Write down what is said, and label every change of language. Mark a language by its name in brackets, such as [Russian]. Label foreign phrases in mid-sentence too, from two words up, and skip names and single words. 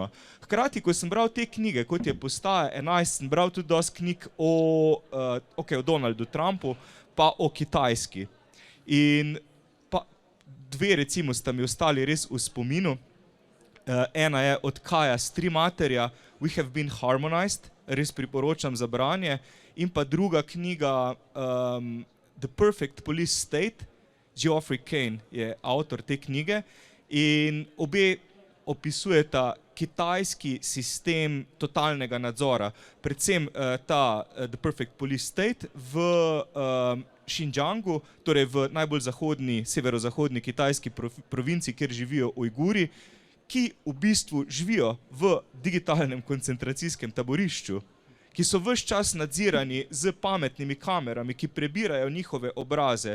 [Slovenian] Hkrati, ko sem bral te knjige, kot je Postaja 11, sem bral tudi dosti knjig o Donaldu Trumpu, pa o Kitajski. In pa 2 recimo sta mi ostali res v spominu. Ena je od Kaja Strimaterja, [English] We have been harmonized, [Slovenian] res priporočam za branje, in pa druga knjiga The Perfect Police State, Geoffrey Kane je avtor te knjige, in obe opisujeta kitajski sistem totalnega nadzora, predvsem ta The Perfect Police State v Xinjiangu, torej v najbolj zahodni, severozahodni kitajski provinci, kjer živijo Ujguri, ki v bistvu živijo v digitalnem koncentracijskem taborišču, ki so ves čas nadzirani z pametnimi kamerami, ki prebirajo njihove obraze.